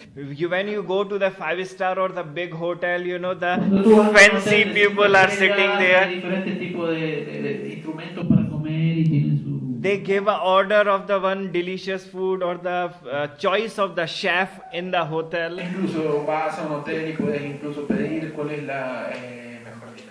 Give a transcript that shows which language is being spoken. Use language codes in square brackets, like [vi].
[en] When you go to the 5-star or the big hotel, the fancy people are sitting there. [es] Diferentes tipos de instrumentos para comer y tienen su. [en] They give an order of the one delicious food or the choice of the chef in the hotel. [es] Incluso vas a un hotel y puedes incluso pedir cuál es la mejor